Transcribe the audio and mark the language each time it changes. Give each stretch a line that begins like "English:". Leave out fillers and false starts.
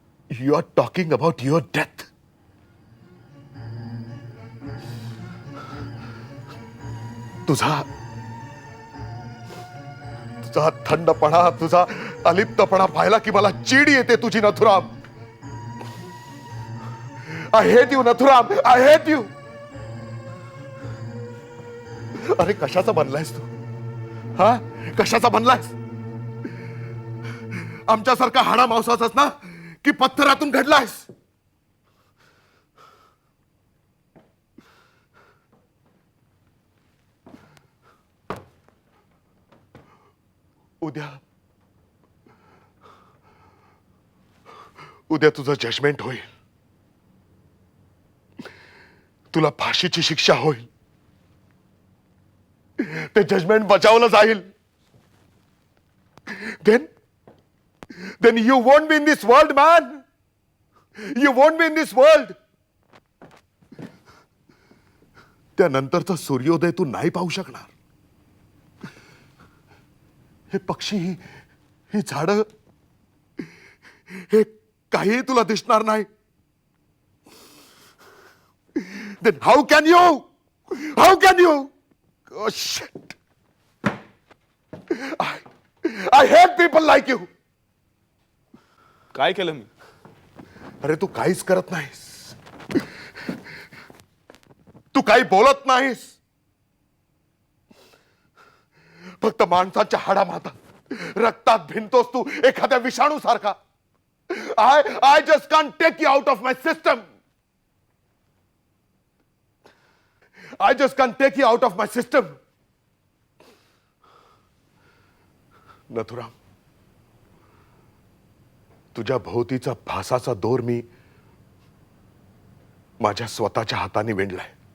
English: You are talking about your death.
Marathi: तुझा थंडपणा, तुझा अलिप्तपणा पाहिला की मला चीड येते तुझी Nathuram.
English: I hate you Nathuram, I hate you.
Marathi: अरे कशाचा बनलायस तू? हा, कशाचा बनलायस? आमच्यासारखा हाडा मांसाचाच ना, की पत्थरातून घडलायस? उद्या तुझं जजमेंट होईल. तुला फाशीची शिक्षा होईल. ते जजमेंट बजावलं जाईल.
English: Then you won't be in this world, man. You won't be in this world.
Marathi: त्यानंतरचा सूर्योदय तू नाही पाहू शकणार. हे पक्षी, ही झाडं, हे काही तुला दिसणार नाही.
English: Then how can you? How can you? Oh shit. I hate people like you.
Marathi: काय केलं मी? अरे तू काहीच करत नाहीस. तू काही बोलत नाहीस. फक्त माणसाच्या हाडामातात रक्तात भिनतोस तू एखाद्या विषाणू सारखा.
English: I just can't take you out of my system. I just can't take you out of my system.
Marathi: Nathuram, तुझ्या भोवतीचा भासाचा दोर मी माझ्या स्वतःच्या हाताने विणलाय.